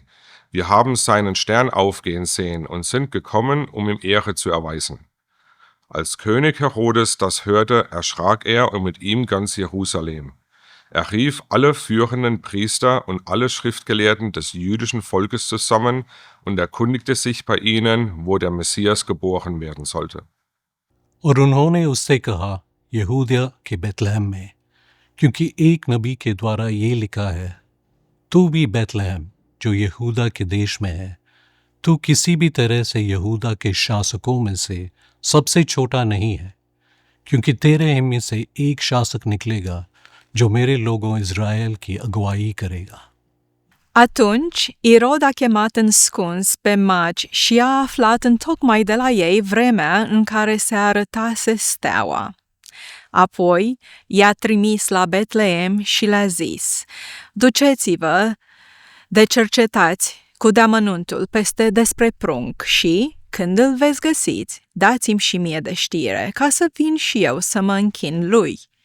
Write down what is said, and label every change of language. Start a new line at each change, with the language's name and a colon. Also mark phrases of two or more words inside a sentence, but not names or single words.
German: »Wir haben seinen Stern aufgehen sehen und sind gekommen, um ihm Ehre zu erweisen.« Als König Herodes das hörte, erschrak er und mit ihm ganz Jerusalem. Er rief alle führenden Priester und alle Schriftgelehrten des jüdischen Volkes zusammen und erkundigte sich bei ihnen, wo der Messias geboren werden sollte.
Hindi: और उन्होंने उससे कहा, यहूदिया के बेतलहम में, क्योंकि एक नबी के द्वारा ये लिखा है, तू भी बेतलहम जो यहूदा के देश में है, तू किसी भी तरह से यहूदा के शासकों में से सबसे छोटा नहीं है, क्योंकि तेरे में से एक शासक निकलेगा जो मेरे लोगों इज़राइल की अगुवाई करेगा.
Romanian: Atunci, Irod a chemat înscuns pe magi și a aflat întocmai de la ei vremea în care se arătase steaua. Apoi i-a trimis la Betleem și le-a zis, duceți-vă de cercetați cu deamănuntul despre prunc și, când îl veți găsiți, dați-mi și mie de știre, ca să vin și eu să mă închin lui.